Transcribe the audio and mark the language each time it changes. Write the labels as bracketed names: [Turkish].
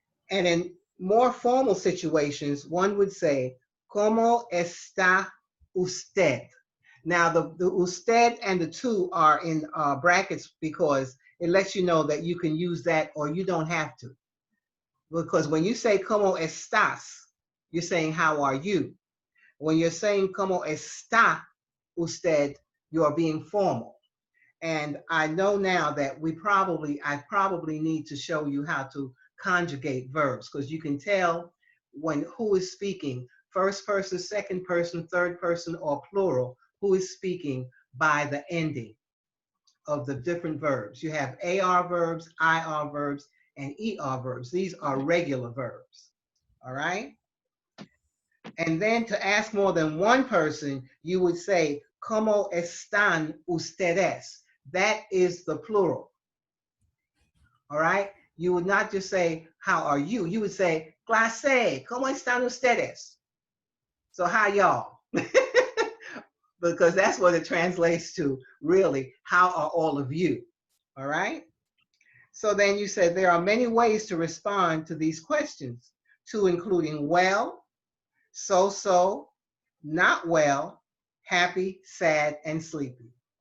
[English] And in more formal situations, one would say, [Spanish] ¿Cómo está usted? [English] Now, the usted and the tú are in brackets because it lets you know that you can use that or you don't have to. Because when you say [Spanish] ¿Cómo estás? [English] You're saying, how are you? When you're saying [Spanish] ¿Cómo está usted? [English] You are being formal. And I know now that I probably need to show you how to conjugate verbs, because you can tell when who is speaking, first person, second person, third person, or plural, who is speaking by the ending of the different verbs. You have AR verbs, IR verbs, and ER verbs. These are regular verbs, all right? And then to ask more than one person, you would say, [Spanish] ¿Cómo están ustedes? [English] That is the plural, all right? You would not just say, how are you? You would say, [Spanish] clase, ¿cómo están ustedes? [English] So how y'all? Because that's what it translates to, really, how are all of you, all right? So then you said there are many ways to respond to these questions, to including well, so, not well, happy, sad, and sleepy.